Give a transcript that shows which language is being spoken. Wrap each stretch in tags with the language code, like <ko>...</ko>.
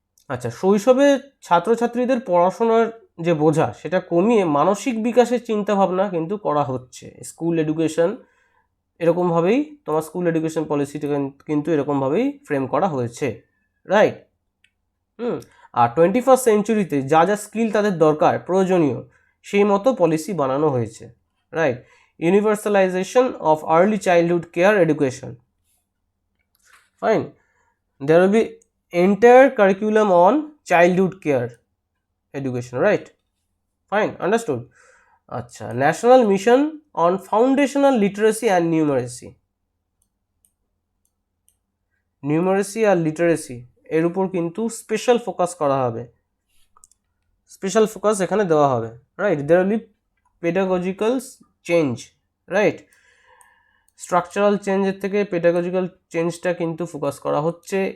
<bn>আচ্ছা, শৈশবে ছাত্রছাত্রীদের পড়াশোনার যে বোঝা সেটা কমিয়ে মানসিক বিকাশের চিন্তাভাবনা কিন্তু করা হচ্ছে। স্কুল এডুকেশন এরকমভাবেই, তোমার স্কুল এডুকেশন পলিসিটা কিন্তু এরকমভাবেই ফ্রেম করা হয়েছে, রাইট। আর 21st সেঞ্চুরিতে যা যা স্কিল তাদের দরকার, প্রয়োজনীয়, সেই মতো পলিসি বানানো হয়েছে, right.</bn> <en>Universalization of early childhood care education, fine, there will be entire curriculum on childhood care education, right, fine, understood.</en> <bn>আচ্ছা,</bn> <en>national mission on foundational literacy and numeracy</en> <bn>আর literacy এর উপর কিন্তু স্পেশাল ফোকাস করা হবে, special focus এখানে দেওয়া হবে, right.</bn> <en>there will be pedagogical</en> <bn>change, right, structural চেঞ্জের থেকে পেডাগজিক্যাল চেঞ্জটা কিন্তু ফোকাস করা হচ্ছে।</bn>